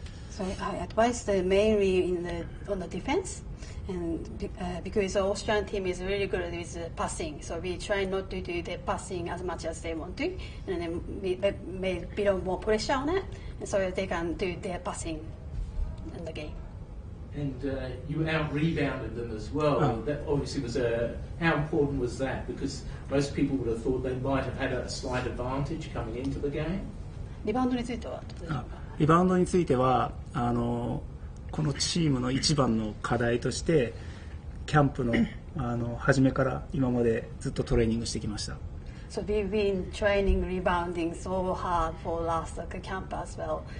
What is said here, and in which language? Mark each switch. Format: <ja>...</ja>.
<en>So I advised mainly on the defense, and because the Australian team is really good with passing, so we try not to do the passing as much as they want to, and then we made a bit of more pressure on it, and so they can do their passing in the game. And you out-rebounded them as well. That obviously was how important was that? Because most people would have thought they might have had a slight advantage coming into the game.</en> <ja>リバウンドについてはどうでしょうか？リバウンドについてはこのチームの一番の課題としてキャンプの初めから今までずっとトレーニングしてきました。</ja> <en>So we've been training rebounding so hard for last camp as well.</en>